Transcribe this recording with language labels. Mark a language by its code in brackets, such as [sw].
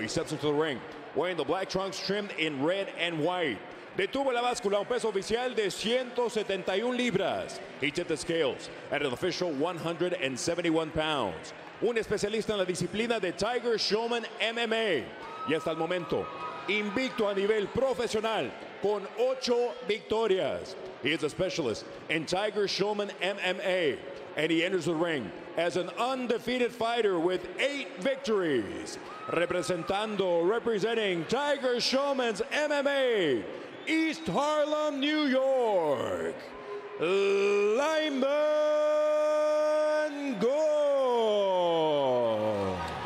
[en] He steps into the ring wearing the black trunks trimmed in red and white. [es] Detuvo la báscula, un peso oficial de 171 libras. [en] He tipped the scales at an official 171 pounds. [es] Un especialista en la disciplina de Tiger Showman MMA. Y hasta el momento, invicto a nivel profesional con 8 victorias. [en] He is a specialist in Tiger Showman MMA. And he enters the ring as an undefeated fighter with 8 victories. Representing Tiger Showman's MMA, East Harlem, New York, Lyman Good.